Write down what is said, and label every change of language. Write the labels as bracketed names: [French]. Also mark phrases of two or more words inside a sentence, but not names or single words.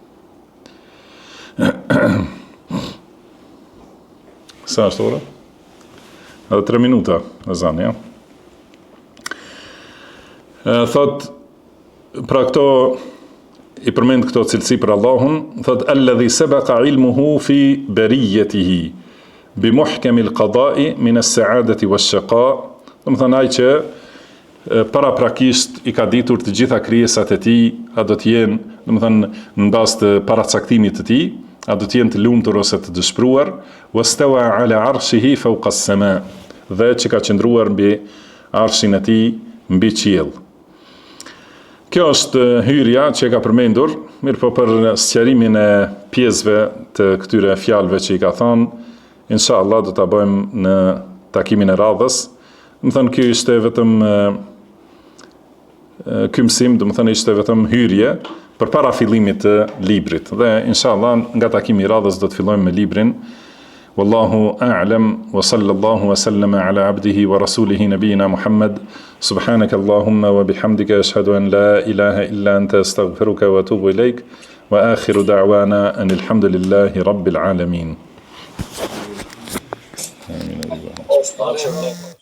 [Albanian] Sa është ora? Edhe 3 minuta e zanë, ja. Thot, pra këto, i përmend këto cilësi për Allahun, thot, [Arabic] الذي سبق علمه في بريته بمحكم القضاء من السعادة والشقاء, [Albanian] domethënë ai që paraprakisht i ka ditur të gjitha krijesat e tij, a do të jenë, domethënë, në bazë të paracaktimit të tij, a do të jenë të lumtur ose të dëshpëruar, [Arabic] واستوى على عرشه فوق السماء, [Albanian] dhe që ka qëndruar mbi arshin e tij mbi qiell. Kjo është hyrja që e ka përmendur, mirë po për sqarimin e pjesëve të këtyre fjalëve që i ka thonë, inshallah do ta bëjmë në takimin e radhës. Më thënë, kjo ishte vetëm ky mësim, do të thënë, ishte vetëm hyrje përpara fillimit të librit. Dhe inshallah nga takimi i radhës do të fillojmë me librin. [Arabic] والله أعلم وصلى الله وسلم على عبده ورسوله نبينا محمد. سبحانك اللهم وبحمدك أشهد أن لا إله إلا أنت أستغفرك وأتوب إليك. وآخر دعوانا أن الحمد لله رب العالمين.